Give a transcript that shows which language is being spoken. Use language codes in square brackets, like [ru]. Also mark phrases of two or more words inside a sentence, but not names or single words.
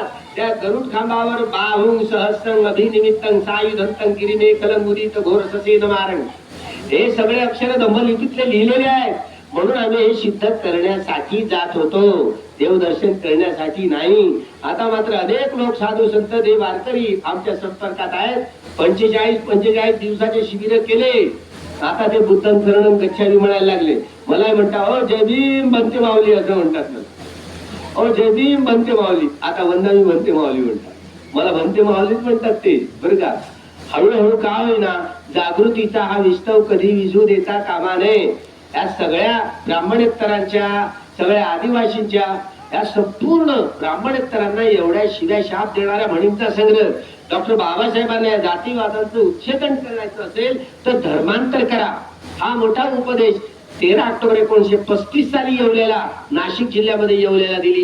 [mr] त्या गरुड खांबावर [pi] बाहुं सहस्रं अभिनिमित्तं सायुधंतं गिरिमेखलं उदित घोरससेन मारं, [mr] हे सगळे अक्षर ब्रह्मलिपीतले लिहिलेले आहेत. म्हणून आम्ही हे सिद्ध करण्यासाठी जात होतो, देवदर्शन करण्यासाठी नाही. आता मात्र अनेक लोक, साधू संत, देव वारकरी आमच्या संपर्कात आहेत. 45 दिवसाचे शिबिर केले. आता ते [pi] बुद्धं शरणं गच्छामी [mr] म्हणायला लागले. मला म्हणता, ओ जय भीम बनते माऊली, असं म्हणतात मला. ओ जय भीम बनते माऊली. आता वंदामी बनते माऊली म्हणतात. मला बनते माऊलीच म्हणतात ते, बरं का. हळूहळू का होईना जागृतीचा हा विस्तव कधी विझू देता कामा नये. या सगळ्या ब्राह्मणेतरांच्या, सगळ्या आदिवासींच्या, या संपूर्ण ब्राह्मणेतरांना एवढ्या शिव्या शाप देणाऱ्या म्हणींचा संग्रह डॉक्टर बाबासाहेबांना या जातीवादाचं उच्छेदन करायचं असेल तर धर्मांतर करा, हा मोठा उपदेश 13 ऑक्टोबर 1935 साली येवलेला, नाशिक जिल्ह्यामध्ये येवलेला दिली.